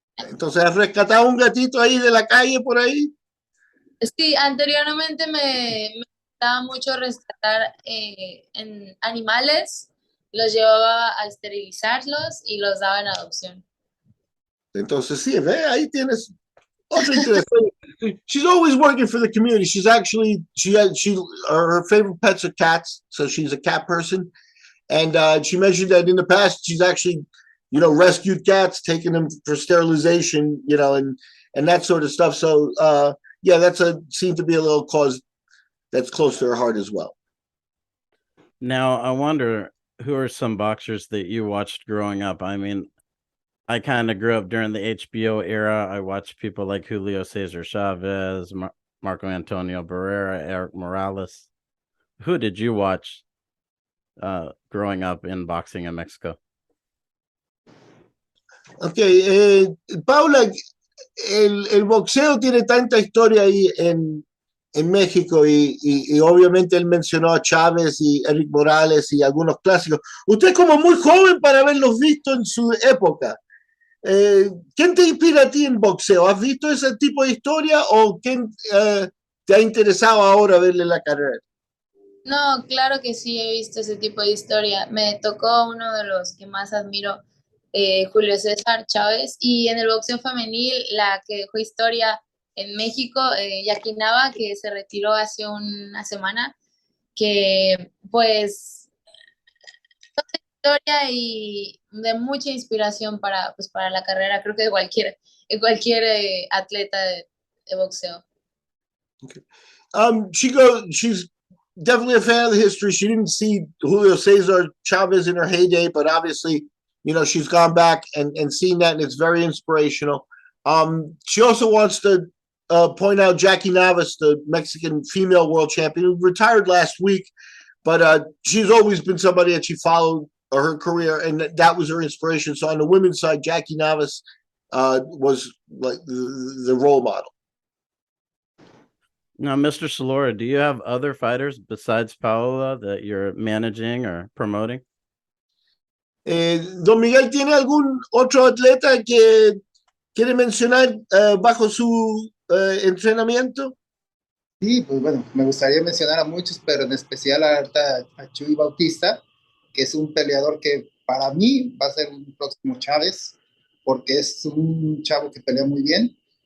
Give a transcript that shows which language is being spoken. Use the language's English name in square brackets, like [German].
[Spanish] Entonces, ¿has rescatado un gatito ahí de la calle por ahí? Sí, anteriormente me gustaba mucho rescatar en animales, los llevaba a esterilizarlos y los daba en adopción. Entonces, sí, ve, ahí tienes otro interesante. [English] She's always working for the community. She's actually, her favorite pets are cats, so she's a cat person. And she mentioned that in the past, she's actually, rescued cats, taken them for sterilization, and that sort of stuff. So, yeah, seemed to be a little cause that's close to her heart as well. Now, I wonder who are some boxers that you watched growing up? I mean, I kind of grew up during the HBO era. I watched people like Julio Cesar Chavez, Marco Antonio Barrera, Eric Morales. Who did you watch growing up in boxing in Mexico? [Spanish] Okay, Paula, el boxeo tiene tanta historia ahí en México y obviamente él mencionó a Chávez y Eric Morales y algunos clásicos. Usted como muy joven para haberlos visto en su época. ¿Quién te inspira a ti en boxeo? ¿Has visto ese tipo de historia o quién te ha interesado ahora verle la carrera? No, claro que sí, he visto ese tipo de historia. Me tocó uno de los que más admiro, Julio César Chávez, y en el boxeo femenil, la que dejó historia en México, Jackie Nava, que se retiró hace una semana, que pues historia y de mucha inspiración para la carrera, creo que de cualquier atleta de boxeo. [English] Okay. She's definitely a fan of the history. She didn't see Julio Cesar Chavez in her heyday, but obviously, she's gone back and seen that, and it's very inspirational. She also wants to point out Jackie Navas, the Mexican female world champion, who retired last week, but she's always been somebody that she followed her career, and that was her inspiration. So on the women's side, Jackie Navas was like the role model. Now, Mr. Solorio, do you have other fighters besides Paola that you're managing or promoting? [Spanish] Don Miguel, ¿tiene algún otro atleta que quiere mencionar bajo su entrenamiento? Sí, pues bueno, me gustaría mencionar a muchos, pero en especial a Chuy Bautista, que es un peleador que para mí va a ser un próximo Chávez, porque es un chavo que pelea muy bien.